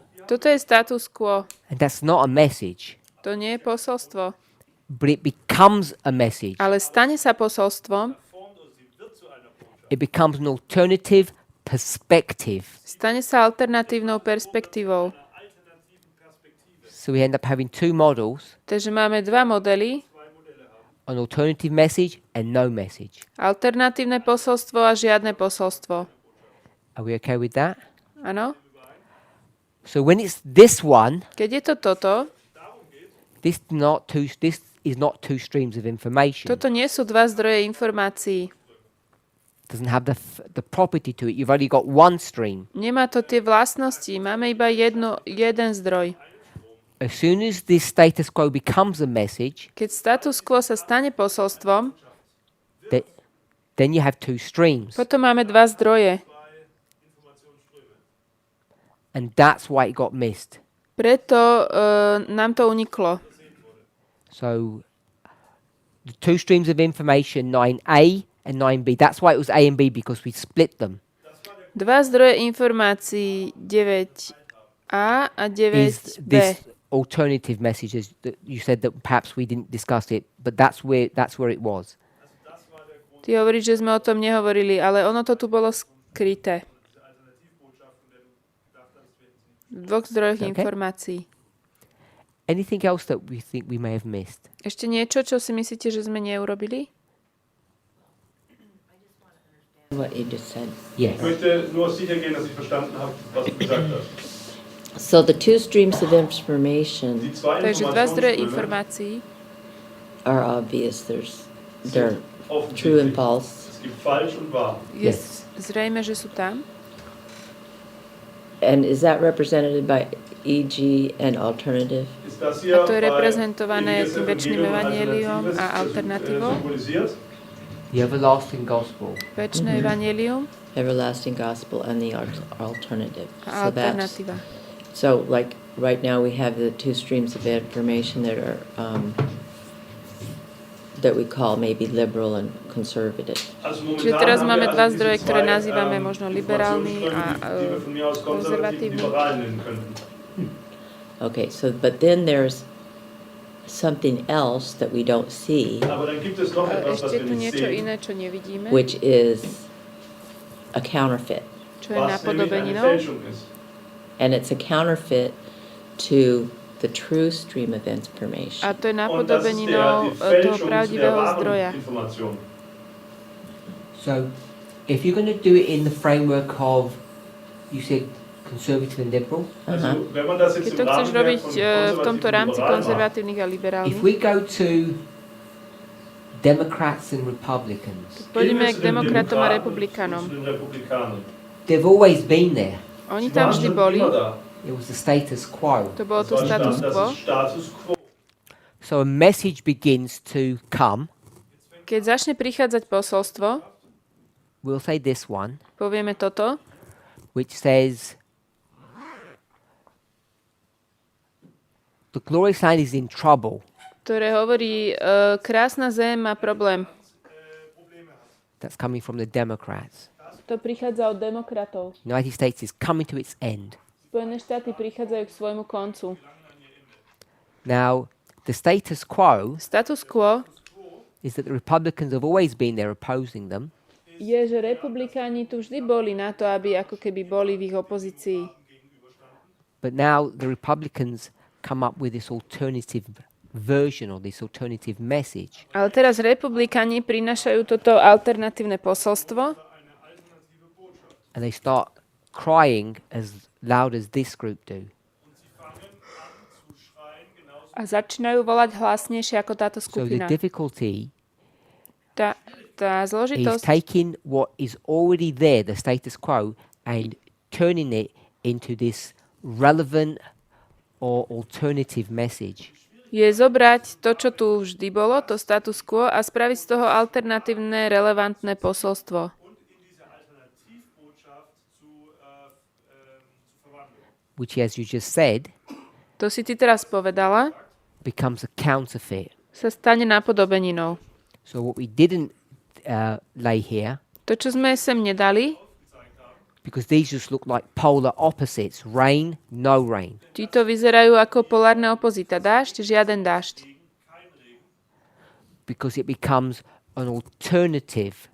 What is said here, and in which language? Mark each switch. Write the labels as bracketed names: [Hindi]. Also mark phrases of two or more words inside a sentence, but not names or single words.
[Slovak] Toto je status quo. [English] And that's not a message, [Slovak] To nie je posolstvo. [English] but it becomes a message. [Slovak] Ale stane sa posolstvom, [English] It becomes an alternative perspective. [Slovak] stane sa alternatívnou perspektívou. [English] So we end up having two models, [Slovak] Takže máme dva modely. [English] an alternative message and no message. [Slovak] Alternatívne posolstvo a žiadne posolstvo. [English] Are we okay with that? [Slovak] Áno? [English] So when it's this one, [Slovak] Keď je to toto, [English] this is not two streams of information. [Slovak] toto nie sú dva zdroje informácií. [English] Doesn't have the property to it. You've only got one stream. [Slovak] Nemá to tie vlastnosti. Máme iba jeden zdroj. [English] As soon as this status quo becomes a message, [Slovak] Keď status quo sa stane posolstvom, [English] then you have two streams. [Slovak] potom máme dva zdroje. [English] And that's why it got missed. [Slovak] Preto nám to uniklo. [English] So the two streams of information, 9A and 9B, that's why it was A and B, because we split them. [Slovak] Dva zdroje informácií 9a a [English] Is [Slovak] 9b. [English] this alternative messages that you said that perhaps we didn't discuss it, but that's where it was. [Slovak] Ty hovoríš, že sme o tom nehovorili, ale ono to tu bolo skryté. V dvoch zdrojoch [English] Okay. [Slovak] informácií. [English] Anything else that we think we may have missed? [Slovak] Ešte niečo, čo si myslíte, že sme neurobili? [English] What you just said. Yes. [German] Ich möchte nur sicher gehen, dass ich verstanden habe, was du gesagt hast. [English] So the two streams of information [German] Die zwei [Slovak] Takže dva zdroje [German] Informationsströme [Slovak] informácií. [English] are obvious. They're [German] offensichtlich. [English] true and false. [German] Es gibt falsch und wahr. [Slovak] Je [English] Yes. [Slovak] zrejme, že sú tam. [English] And is that represented by EG and alternative? [German] Ist das [Slovak] A [German] hier [Slovak] to je [German] bei [Slovak] reprezentované [German] ewiges [Slovak] tým večným evanjeliom [German] Alternatives, [Slovak] a alternatívou. [German] symbolisiert? [English] The everlasting gospel. [Slovak] Večné evanjelium [English] Everlasting gospel and the alternative. [Slovak] a alternatíva. [English] So like right now we have the two streams of information that are that we call maybe liberal and conservative. [German] Also [Slovak] Čiže [German] momentan [Slovak] teraz [German] haben [Slovak] máme [German] wir [Slovak] dva [German] also [Slovak] zdroje, [German] diese [Slovak] ktoré [German] zwei, [Slovak] nazývame možno liberálny a [German] Informationsströme, die wir von mir aus konservativ [Slovak] konzervatívny. [German] liberal nennen könnten. [English] Okay, so but then there's something else that we don't see, [German] Aber dann gibt es noch etwas, was [Slovak] Ešte [German] wir [Slovak] tu [German] nicht [Slovak] niečo [German] sehen, [Slovak] iné, čo nevidíme, [English] which is a counterfeit. [Slovak] čo je [German] was nämlich eine [Slovak] napodobeninou. [German] Fälschung ist. [English] And it's a counterfeit to the true stream of information. [Slovak] A to je [German] Und das ist [Slovak] napodobeninou [German] die [Slovak] toho [German] Fälschung der [Slovak] pravdivého [German] wahren [Slovak] zdroja. [German] Information. [English] So, if you're going to do it in the framework of, you said conservative and liberal. [German] Also, wenn man das jetzt [Slovak] Keď [German] im [Slovak] to chceš [German] Rahmen [Slovak] robiť v [German] von [Slovak] tomto [German] konzervativ [Slovak] rámci [German] liberal macht, [Slovak] konzervatívnych a [English] If [Slovak] liberálnych, [English] we go to Democrats and Republicans, [Slovak] pôjdeme [German] gehen wir [Slovak] k [German] zu den [Slovak] demokratom a [German] Demokraten, [Slovak] republikánom. [German] zu den Republikanern. [English] they've always been there. [Slovak] Oni [German] Sie [Slovak] tam [German] waren [Slovak] vždy [German] schon [Slovak] boli, [German] immer da. [English] It was the status quo. [Slovak] to bolo [German] Das [Slovak] to [German] war [Slovak] status [German] das [Slovak] quo. [German] ist Status quo. [English] So a message begins to come. [Slovak] Keď začne prichádzať posolstvo, [English] We'll say this one, [Slovak] povieme toto, [English] which says, the glorious land is in trouble. [Slovak] ktoré hovorí, krásna zem má problém. [English] That's coming from the Democrats. [Slovak] To prichádza od demokratov. [English] United States is coming to its end. [Slovak] Spojené štáty prichádzajú k svojmu koncu. [English] Now, the status quo [Slovak] Status quo [English] is that the Republicans have always been there opposing them. [Slovak] je, že republikáni tu vždy boli na to, aby ako keby boli v ich opozícii. [English] But now the Republicans come up with this alternative version or this alternative message. [Slovak] Ale teraz republikáni prinášajú toto alternatívne posolstvo [English] And they start crying as loud as this group do. [Slovak] a začínajú volať hlasnejšie ako táto [English] So the [Slovak] skupina. [English] difficulty [Slovak] Tá [English] is [Slovak] zložitosť [English] taking what is already there, the status quo, and turning it into this relevant or alternative message. [Slovak] je zobrať to, čo tu vždy bolo, to status quo, a spraviť z toho alternatívne, relevantné posolstvo. [English] Which, as you just said, [Slovak] To si ty teraz povedala, [English] becomes a counterfeit. [Slovak] sa stane napodobeninou. [English] So what we didn't lay here, [Slovak] To, čo sme sem nedali, [English] because these just look like polar opposites, rain, no rain. [Slovak] títo vyzerajú ako polárne opozita. Dážď, žiaden dážď. [English] Because it becomes an alternative,